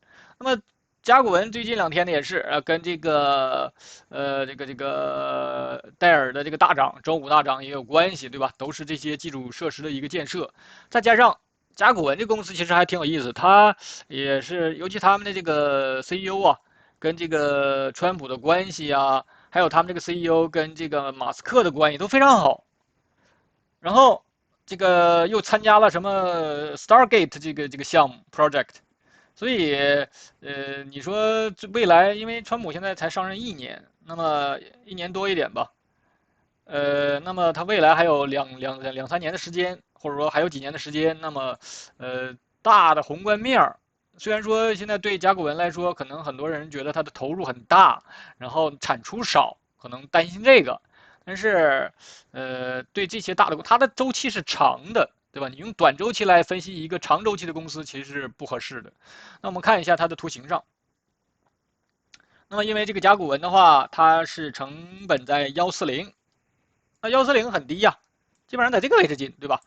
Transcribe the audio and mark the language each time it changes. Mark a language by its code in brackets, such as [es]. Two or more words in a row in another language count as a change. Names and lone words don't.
[zh] 那麼甲骨文最近2天呢也是跟這個戴爾的這個大漲，周五大漲也有關係，對吧？都是這些基礎設施的一個建設，再加上甲骨文這公司其實還挺有意思，它也是尤其他們的這個 CEO 啊，跟這個川普的關係啊。還有他們這個 CEO 跟這個馬斯克的關係都非常好，然後這個又參加了什麼 Stargate 這個項目 project， 所以你說未來，因為川普現在才上任1年，那麼1年多一點吧，那麼他未來還有兩三年的時間，或者說還有幾年的時間，那麼大的宏觀面兒。雖然說現在對甲骨文來說，可能很多人覺得它的投入很大，然後產出少，可能擔心這個。但是，對這些大的，它的周期是長的，對吧？你用短周期來分析一個長周期的公司，其實是不合適的。那我們看一下它的圖形上。那麼因為這個甲骨文的話，它是成本在140，那140很低呀，基本上在這個位置進，對吧？